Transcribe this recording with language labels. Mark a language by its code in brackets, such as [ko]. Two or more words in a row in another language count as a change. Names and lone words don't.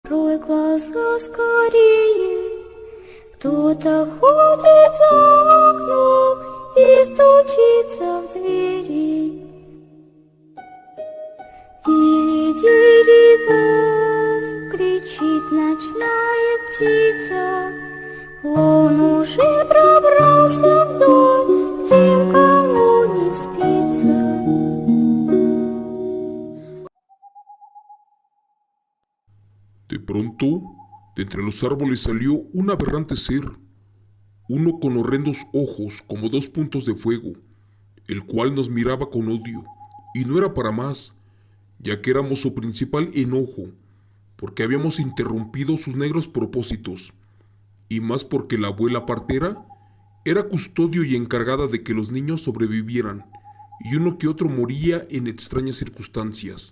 [ru] Открой глаза скорее, кто-то ходит за окном и стучится в двери. Дили-дили-бом, кричит ночная птица, он уже пробрался в дом, где никому не спится. [es] De pronto, de entre los árboles salió un aberrante ser, uno con horrendos ojos como dos puntos de fuego, el cual nos miraba con odio, y no era para más, ya que éramos su principal enojo, porque habíamos interrumpido sus negros propósitos, y más porque la abuela partera era custodio y encargada de que los niños sobrevivieran, y uno que otro moría en extrañas circunstancias.